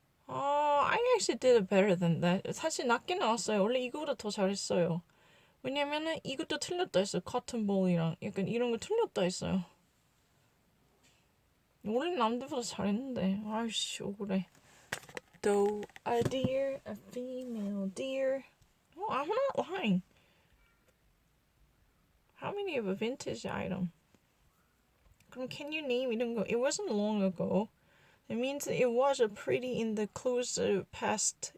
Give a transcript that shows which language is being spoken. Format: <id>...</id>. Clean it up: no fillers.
<en>I actually did it better than that.</en> <ko>사실 낮게 나왔어요. 원래 이거보다 더 잘했어요. 왜냐면은 이것도 틀렸다 했어요. 커튼볼이랑 약간 이런 거 틀렸다 했어요. 원래 남들보다 잘했는데. 아이씨 억울해.</ko> <en>Though a deer, a female deer. Oh, I'm not lying. How many of a vintage item? 그럼 can you name</en> <ko>이런 거?</ko> <en>It wasn't long ago. It means it was a pretty in the close past.</en>